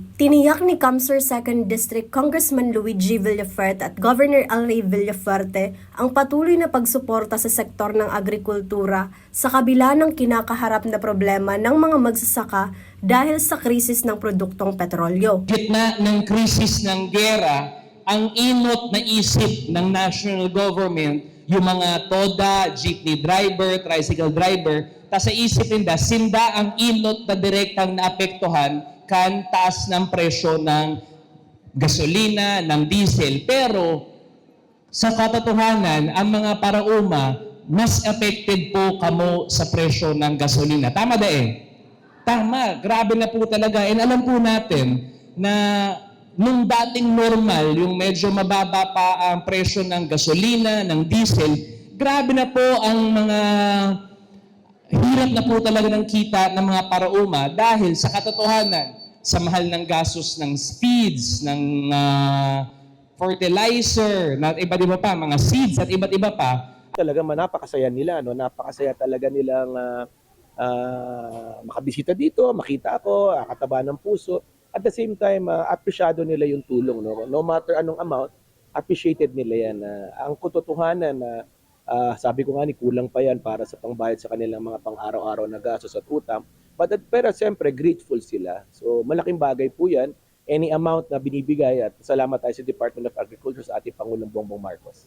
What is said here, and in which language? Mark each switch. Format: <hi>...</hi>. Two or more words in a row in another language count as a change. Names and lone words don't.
<tl>Tiniyak ni Camsur 2nd District Congressman Luigi Villafuerte at Governor Elray Villafuerte ang patuloy na pagsuporta sa sektor ng agrikultura sa kabila ng kinakaharap na problema ng mga magsasaka dahil sa krisis ng produktong petrolyo. Gitna ng krisis ng gera,</tl> <bik>ang inot na isip ng</bik> <en>national government,</en> <bik>yung mga TODA,</bik> <en>jeepney driver, tricycle driver,</en> <bik>ta sa isip nila, sinda ang inot na direktang naapektuhan kan taas ng presyo ng gasolina, ng diesel.</bik> <tl>Pero sa katotohanan, ang mga parauma, mas affected po kamo sa presyo ng gasolina. Tama Tama, grabe na po talaga. And alam po natin na nung dating normal, yung medyo mababa pa ang presyo ng gasolina, ng diesel, grabe na po ang mga hirap na po talaga ng kita ng mga parauma dahil sa katotohanan, sa mahal ng gastos ng feeds, ng fertilizer, na iba't iba pa, mga seeds at iba't iba pa. Talaga napakasaya nila, no? Napakasaya talaga nilang makabisita dito, makita ako, kataba ng puso.</tl> <en>At the same time,</en> <tl>apresyado nila yung tulong.</tl> <en>No matter</en> <tl>anong amount, appreciated nila yan. Ang katotohanan na sabi ko nga kulang pa yan para sa pangbayad sa kanilang mga pang-araw-araw na gastos at utang. Pero siyempre, grateful sila. So malaking bagay po yan.</tl> <en>Any amount</en> <tl>na binibigay at salamat tayo sa Department of Agriculture sa ating Pangulong Bongbong Marcos.</tl>